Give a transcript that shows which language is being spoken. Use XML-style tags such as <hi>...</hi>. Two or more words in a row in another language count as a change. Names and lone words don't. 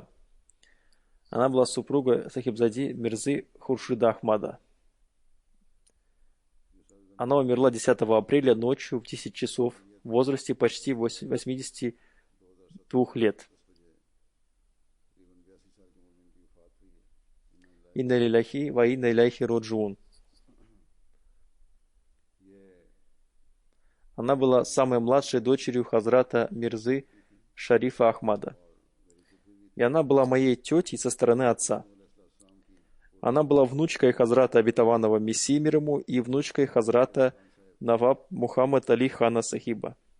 <ru>Она была супругой Сахибзади Мирзы Хуршида Ахмада. Она умерла 10 апреля ночью в 10 часов в возрасте почти 82 лет.</ru> <ar>إنا لله وإنا إليه راجعون.</ar> <ru>Она была самой младшей дочерью Хазрата Мирзы Шарифа Ахмада. И она была моей тетей со стороны отца. Она была внучкой Хазрата Обетованного Мессии мир ему и внучкой Хазрата Наваб Мухаммад Али Хана Сахиба.</ru>